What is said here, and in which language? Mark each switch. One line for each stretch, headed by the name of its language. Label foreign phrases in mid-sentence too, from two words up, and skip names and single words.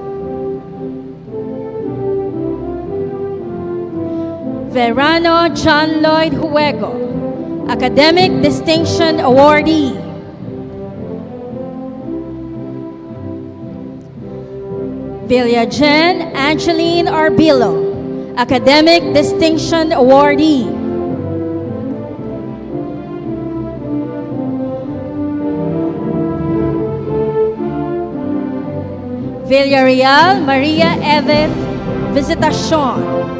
English: Verano John Lloyd Huego, Academic Distinction Awardee. Villagen Angeline Arbilo, Academic Distinction Awardee. Villarreal Maria Evet Visitacion.